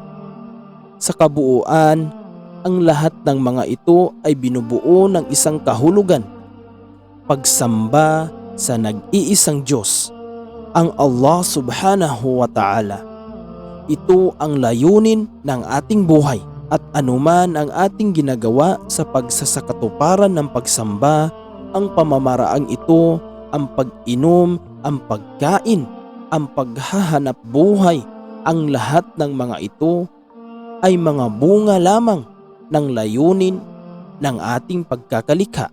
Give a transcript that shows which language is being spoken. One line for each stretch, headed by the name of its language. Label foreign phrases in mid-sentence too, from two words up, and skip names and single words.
Filipino: Sa kabuuan, ang lahat ng mga ito ay binubuo ng isang kahulugan: pagsamba sa nag-iisang Diyos, ang Allah
Arabic: سبحانه وتعالى.
Filipino: Ito ang layunin ng ating buhay, at anuman ang ating ginagawa sa pagsasakatuparan ng pagsamba, ang pamamaraang ito, ang pag-inom, ang pagkain, ang paghahanap buhay, ang lahat ng mga ito ay mga bunga lamang ng layunin ng ating pagkakalikha.